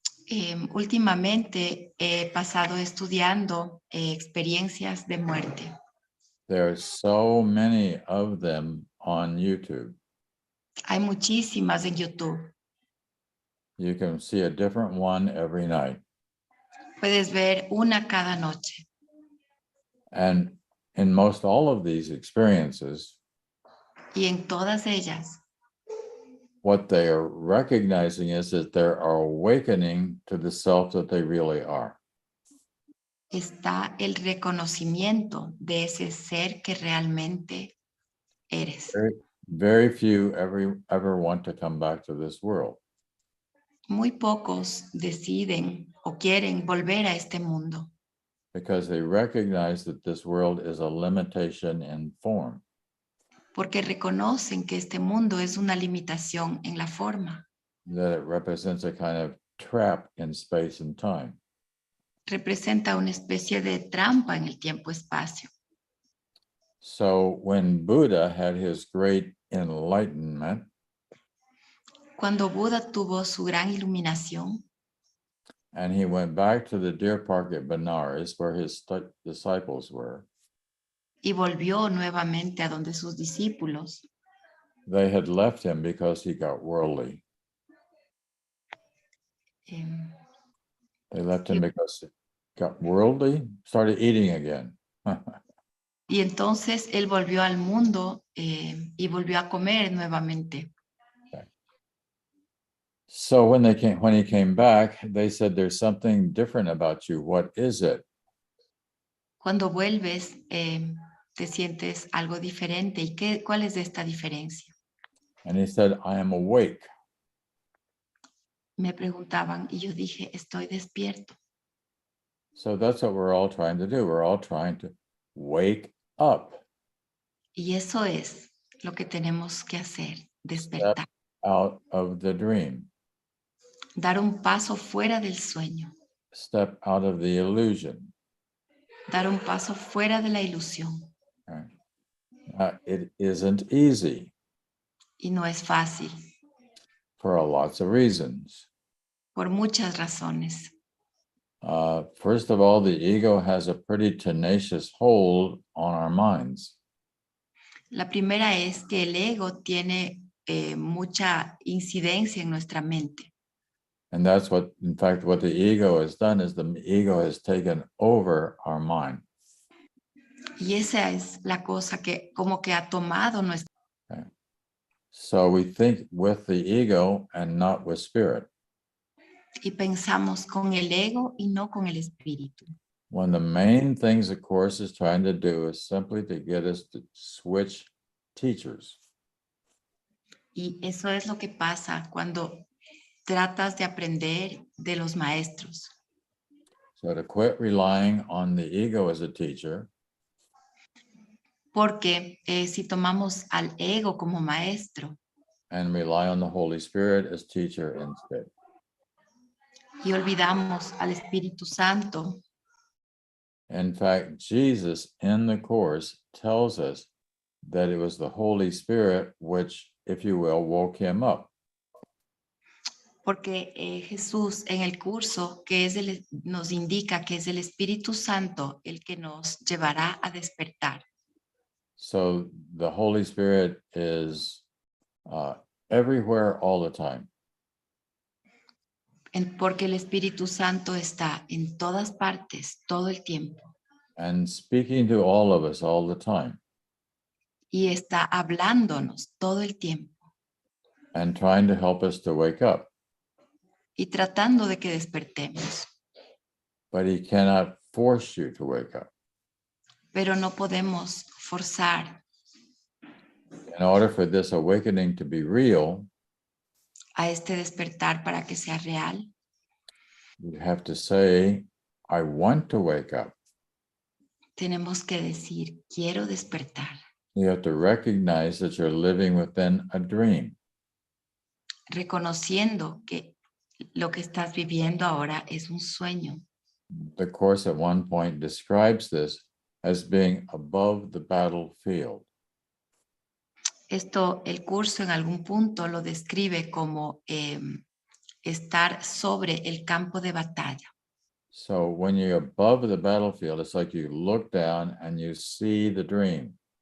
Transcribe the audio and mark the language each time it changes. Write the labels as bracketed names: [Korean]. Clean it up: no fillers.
[Spanish] Últimamente he pasado estudiando experiencias de muerte. [English] There are so many of them on YouTube. [Spanish] Hay muchísimas en YouTube. [English] You can see a different one every night. [Spanish] Puedes ver una cada noche. [English] And in most all of these experiences, [Spanish] Y en todas ellas, [English] what they are recognizing is that they're awakening to the self that they really are. [Spanish] está el reconocimiento de ese ser que realmente eres. [English] Very few ever want to come back to this world. [Spanish] Muy pocos deciden o quieren volver a este mundo [English] Because they recognize that this world is a limitation in form. [Spanish] porque reconocen que este mundo es una limitación en la forma. [English] That it represents a kind of trap in space and time. [Spanish] Representa una especie de trampa en el tiempo-espacio. [English] So when Buddha had his great enlightenment, [Spanish] Cuando Buda tuvo su gran iluminación [English] and he went back to the deer park at Benares where his disciples were, [Spanish] y volvió nuevamente a donde sus discípulos, [English] they had left him because he got worldly. em, They left him because he got worldly, started eating again. [Spanish] y entonces él volvió al mundo y volvió a comer nuevamente. [English] So when he came back, they said, "There's something different about you. What is it?" [Spanish] Cuando vuelves, te sientes algo diferente. ¿Y cuál es esta diferencia? [English] And he said, "I am awake." [Spanish] Me preguntaban y yo dije, estoy despierto. [English] So that's what we're all trying to do. We're all trying to wake up, [Spanish] Y eso es lo que tenemos que hacer, despertar. [English] out of the dream, [Spanish] Dar un paso fuera del sueño. [English] step out of the illusion. [Spanish] Dar un paso fuera de la ilusión. [English] Right? It isn't easy [Spanish] Y no es fácil, [English] for lots of reasons. [Spanish] por muchas razones. [English] First of all, the ego has a pretty tenacious hold on our minds. [Spanish] La primera es que el ego tiene mucha incidencia en nuestra mente. [English] And that's what, in fact, what the ego has done is the ego has taken over our mind. [Spanish] Y esa es la cosa que como que ha tomado nuestra. [English] Okay. So we think with the ego and not with spirit. [Spanish] Y pensamos con el ego y no con el espíritu. [English] When the main things the Course is trying to do is simply to get us to switch teachers. [Spanish] Y eso es lo que pasa cuando tratas de aprender de los maestros. [English] So to quit relying on the ego as a teacher, [Spanish] Porque si tomamos al ego como maestro, [English] and rely on the Holy Spirit as teacher instead. [Spanish] Y olvidamos al Espíritu Santo. [English] In fact, Jesus in the Course tells us that it was the Holy Spirit which, if you will, woke him up. [Spanish] Porque Jesús en el curso nos indica que es el Espíritu Santo el que nos llevará a despertar. [English] So the Holy Spirit is everywhere all the time. [Spanish] Porque el Espíritu Santo está en todas partes, todo el tiempo. [English] And speaking to all of us all the time. [Spanish] Y está hablándonos todo el tiempo. [English] And trying to help us to wake up. [Spanish] Y tratando de que despertemos. [English] But he cannot force you to wake up. [Spanish] Pero no podemos forzar. [English] In order for this awakening to be real, [Spanish] a este despertar para que sea real, [English] you have to say, I want to wake up. [Spanish] tenemos que decir, quiero despertar. [English] You have to recognize that you're living within a dream. [Spanish] Reconociendo que lo que estás viviendo ahora es un sueño. [English] The Course at one point describes this as being above the battlefield. [Spanish] Esto, el curso en algún punto lo describe como estar sobre el campo de batalla. [English] So when you're above the battlefield, it's like you look down and you see the dream.